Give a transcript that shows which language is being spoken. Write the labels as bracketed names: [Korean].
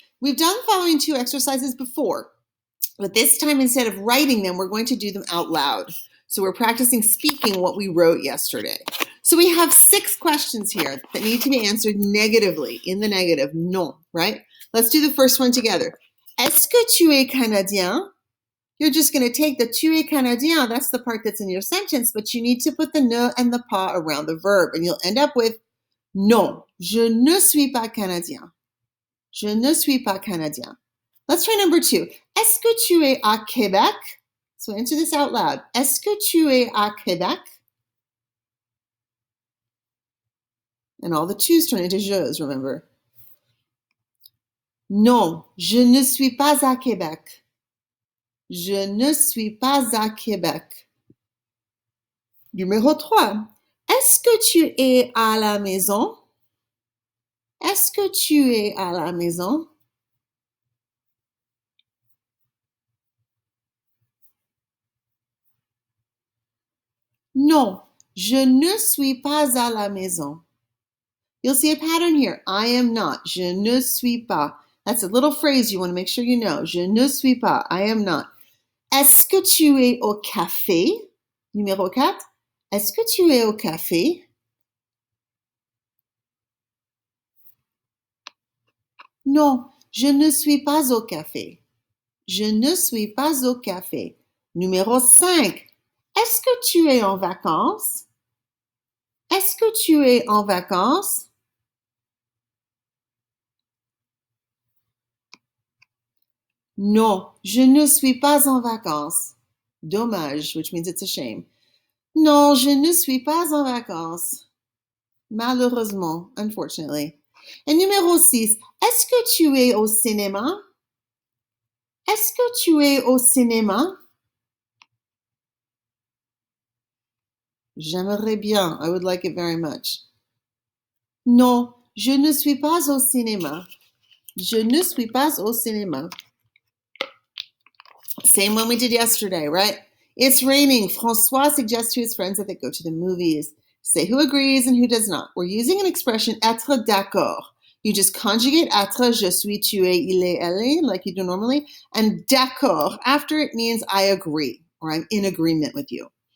[English] We've done the following two exercises before, but this time instead of writing them, we're going to do them out loud. So we're practicing speaking what we wrote yesterday. So we have 6 questions here that need to be answered negatively, in the negative, non, right? Let's do the first one together. [French] Est-ce que tu es Canadien? [English] You're just going to take the [French] tu es Canadien, [English] that's the part that's in your sentence, but you need to put the ne and the pas around the verb, and you'll end up with [French] non, je ne suis pas Canadien. Je ne suis pas Canadien. [English] Let's try number 2. [French] Est-ce que tu es à Québec? [English] So answer this out loud. [French] Est-ce que tu es à Québec? [English] And all the tu's turn into je's, remember. [French] Non, je ne suis pas à Québec. Je ne suis pas à Québec. Numéro 3. Est-ce que tu es à la maison? Est-ce que tu es à la maison? Non, je ne suis pas à la maison. [English] You'll see a pattern here. I am not. [French] Je ne suis pas. [English] That's a little phrase you want to make sure you know. [French] Je ne suis pas. [English] I am not. [French] Est-ce que tu es au café? Numéro 4. Est-ce que tu es au café? Non, je ne suis pas au café. Je ne suis pas au café. Numéro 5. Est-ce que tu es en vacances? Est-ce que tu es en vacances? Non, je ne suis pas en vacances. [English] Dommage, which means it's a shame. [French] Non, je ne suis pas en vacances. Malheureusement, unfortunately. Et numéro 6, est-ce que tu es au cinéma? Est-ce que tu es au cinéma? J'aimerais bien. [English] I would like it very much. [French] Non, je ne suis pas au cinéma. Je ne suis pas au cinéma. [English] Same one we did yesterday, right? It's raining. François suggests to his friends that they go to the movies. Say who agrees and who does not. We're using an expression être d'accord. You just conjugate être, [French] je suis, tu es, il est, elle est, [English] like you do normally, and d'accord after it means I agree or I'm in agreement with you.